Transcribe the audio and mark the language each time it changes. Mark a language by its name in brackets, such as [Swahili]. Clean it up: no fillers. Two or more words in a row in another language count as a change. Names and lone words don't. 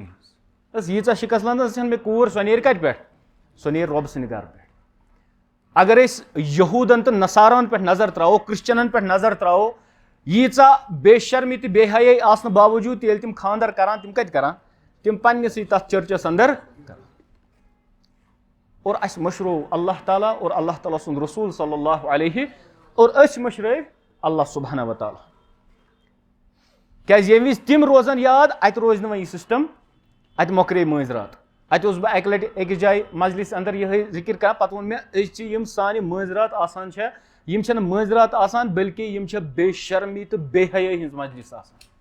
[Kashmiri] ہٕنٛز ییٖژاہ شِکست لد نہ چھنہٕ مےٚ کوٗر سۄ نیرِ کتہِ پٮ۪ٹھ سۄ نیرِ رۄبہٕ سٕنٛدِ گرٕ پٮ۪ٹھ اگر أسۍ یہوٗدن تہٕ نصارن پٮ۪ٹھ نظر تراوو کرسچنن پٮ۪ٹھ نظر تراوو ییٖژاہ بے شرمی تہٕ بے حیٲیی آسنہٕ باوجوٗد ییٚلہِ تِم خانٛدر کران تِم کتہِ کران تِم پننسٕے تتھ چرچس اندر کران اور اسہِ مٔشرو اللہ تعالیٰ اور اللہ تعالیٰ سُنٛد رسوٗل [Arabic] صلی اللہ علیہ [Kashmiri] اور أسۍ مٔشرٲوۍ [Arabic] اللہ سبحانہ وتعالیٰ [Kashmiri] کیٛازِ ییٚمہِ وِزِ تِم روزن یاد اتہِ روزِ نہٕ وۄنۍ یہِ سسٹم اتہِ مۄکلے مٲنٛزرات اتہِ اوسُس بہٕ اکہِ لٹہِ أکِس جایہِ مجلس اندر یِہے ذکر کران پتہٕ ووٚن مےٚ أزچہِ یِم سانہِ مٲنٛزرات آسان چھےٚ یِم چھنہٕ مٲنٛزرات آسان بلکہِ یِم چھےٚ بے شرمی تہٕ بے حیٲیی ہٕنٛز مجلس آسان